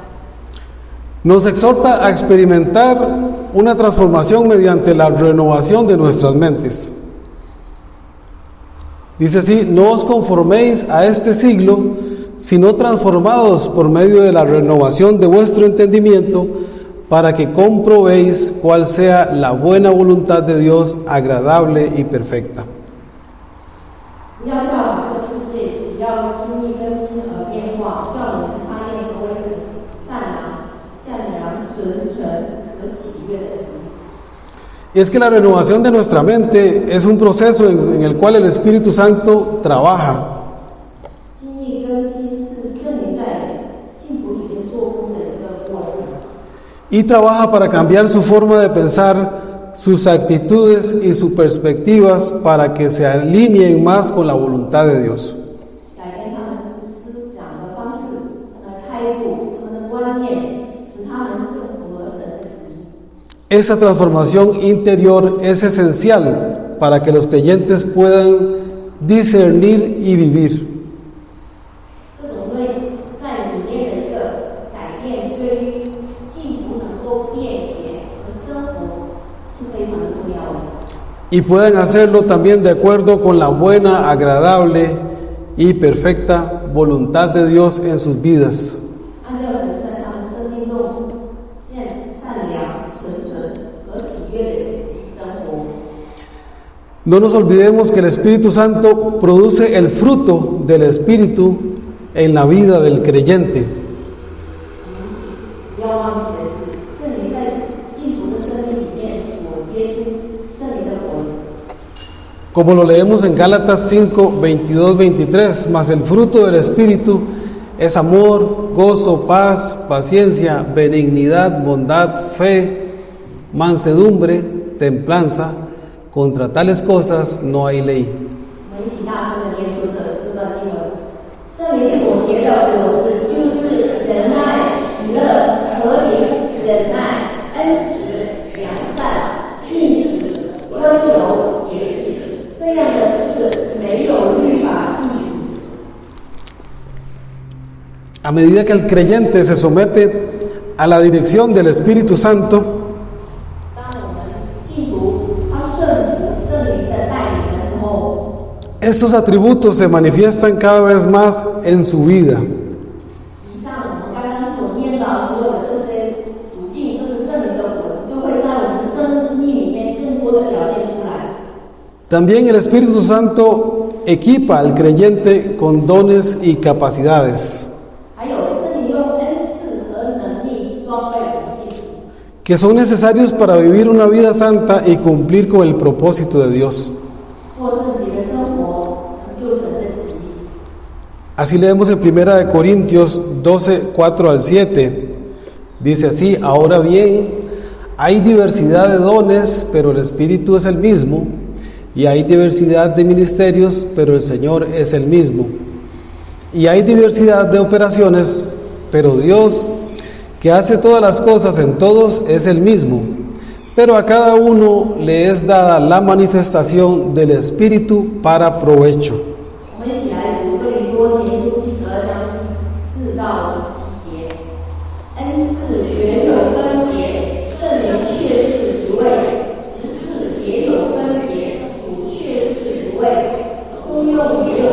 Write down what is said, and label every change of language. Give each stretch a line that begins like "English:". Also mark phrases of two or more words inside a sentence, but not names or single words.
Spanish: Nos exhorta a experimentar una transformación mediante la renovación de nuestras mentes. Dice así: no os conforméis a este siglo, sino transformados por medio de la renovación de vuestro entendimiento, para que comprobéis cuál sea la buena voluntad de Dios, agradable y perfecta.
Chinese: 不要效仿这个世界，只要心意更新而变化，叫你们察验何为神善良、纯和喜悦的旨意。
Spanish: Y es que la renovación de nuestra mente es un proceso en el cual el Espíritu Santo trabaja.
Chinese: 心意更新是圣灵在信徒里面做工的一个过程。
Spanish: Y trabaja para cambiar su forma de pensar, sus actitudes y sus perspectivas para que se alineen más con la voluntad de Dios.
Chinese: 改变他们思想的方式、他们的态度、他们的观念，使他们更符合神的旨意。
Spanish: Esa transformación interior es esencial para que los creyentes puedan discernir y vivir.
Chinese: 这种在里面的一个改变，对于信徒能够辨别和生活是非常的重要的。
Spanish: Y puedan hacerlo también de acuerdo con la buena, agradable y perfecta voluntad de Dios en sus vidas.
Chinese: 按照神在他们生命中善良、纯和喜悦的旨意生活。
Spanish: No nos olvidemos que el Espíritu Santo produce el fruto del Espíritu en la vida del creyente.
Chinese: 不要忘记的是，圣灵在信徒的生命里面所结出圣灵的果子。
Spanish: Como lo leemos en Gálatas 5:22-23, mas el fruto del Espíritu es amor, gozo, paz, paciencia, benignidad, bondad, fe, mansedumbre, templanza. Contra tales cosas no hay ley.
Chinese: 我们一起大声的念出这段经文。圣灵所结的果子就是仁爱、喜乐、和平、忍耐、恩慈、良善、信实、温柔、节制。这样的事没有律法禁止。
Spanish: A medida que el creyente se somete a la dirección del Espíritu Santo,
Chinese: 当我们信徒他顺服圣灵的带领的时候，
Spanish: estos atributos se manifiestan cada vez más en su vida.
Chinese: 以上我们刚刚所念到所有的这些属性，这是圣灵的果子，就会在我们生命里面更多的表现出来。
Spanish: También el Espíritu Santo equipa al creyente con dones y capacidades
Chinese: 还有圣灵用恩赐和能力装备我们信徒，
Spanish: que son necesarios para vivir una vida santa y cumplir con el propósito de Dios.
Chinese: 过圣洁的生活，成就神的旨意。
Spanish: Así leemos en 1 Corintios 12:4-7. Dice así: ahora bien, hay diversidad de dones, pero el Espíritu es el mismo, y hay diversidad de ministerios, pero el Señor es el mismo. Y hay diversidad de operaciones, pero Dios, que hace todas las cosas en todos, es el mismo. Pero a cada uno le es dada la manifestación del Espíritu para provecho.
Chinese: 我们一起来读哥林多前书第12章第4到7节。恩赐原有分别，圣灵却是一位，职事也有分别，主却是一位，功用